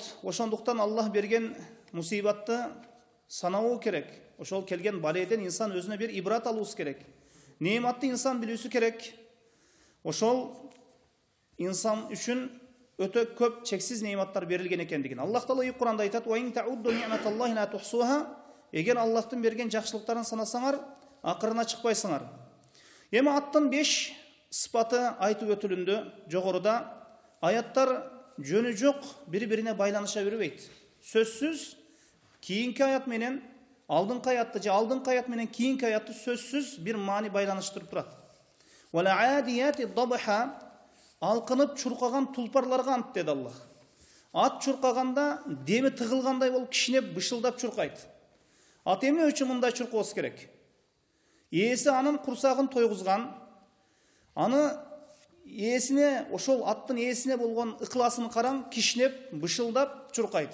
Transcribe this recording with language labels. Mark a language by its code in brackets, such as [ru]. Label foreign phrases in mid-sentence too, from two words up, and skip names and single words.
[ky] Ошондуктан Аллах берген мусибатты санабуу керек. Ошол келген баледен инсан өзүнө бир ибрат алуусу керек. Неиматты инсан билүүсү керек. Ошол инсан үчүн өтө көп чексиз неиматтар берилген экендигин. Аллах Таала Кур'анда айтат: [ar] "وإن تعدوا نعمة الله لا تحصوها." [ky] Эгер Аллахтын берген жакшылыктарын санасаңар, акырына чыкпайсыңар. Эми аттын 5 сыпаты айтып өтүлүндө жогоруда аяттар жөнү жок бири-бирине байланыша бербейт. Сөзсүз кийинки аят менен алдыңкы аятты же алдыңкы аят менен кийинки аятты сөзсүз бир маани байланыштырып турат. [ar] والعاديات ضبحا, [ky] алкынып чуркаган тулпарларга ант деди Аллах. Ат чуркаганда деми тыгылгандай болуп кишинеп бышылдап чуркайт. Ат эмне үчүн мындай чуркоосу керек? Ээси анын курсагын тойгузган, аны ээсине, ошол аттын ээсине болгон ыкыласын караң, кишинеп бышылдап чуркайт.